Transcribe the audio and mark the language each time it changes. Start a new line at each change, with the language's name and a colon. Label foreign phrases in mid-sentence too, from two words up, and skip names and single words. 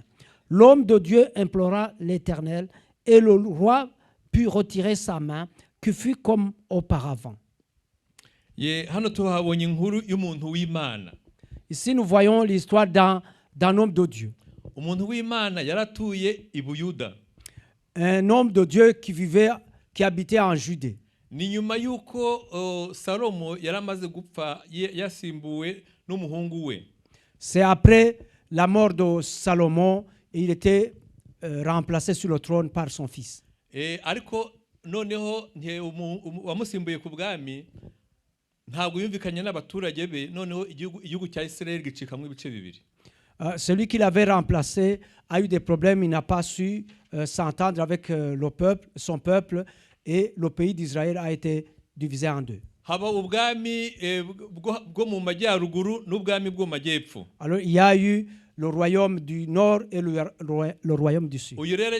French: L'homme de Dieu implora l'Éternel, et le roi put retirer sa main, qui fut comme auparavant. Ici, nous voyons l'histoire d'un homme de Dieu. Un homme de Dieu qui habitait en Judée.
Kinyarwanda: Ni nyuma yuko Salomo yaramaze gupfa yasimbuwe n'umuhungu we.
French: C'est après la mort de Salomon et il était remplacé sur le trône par son fils.
Kinyarwanda: Ariko noneho wamusimbuye ku bwami ntabwo yumvikanye n'abaturage be, noneho igihugu cya Israël gicikamwe ibice bibiri.
French: Celui qui l'avait remplacé a eu des problèmes, il n'a pas su s'entendre avec le peuple, son peuple. Et le pays d'Israël a été divisé en deux. Alors il y a eu le royaume du nord et le royaume du sud.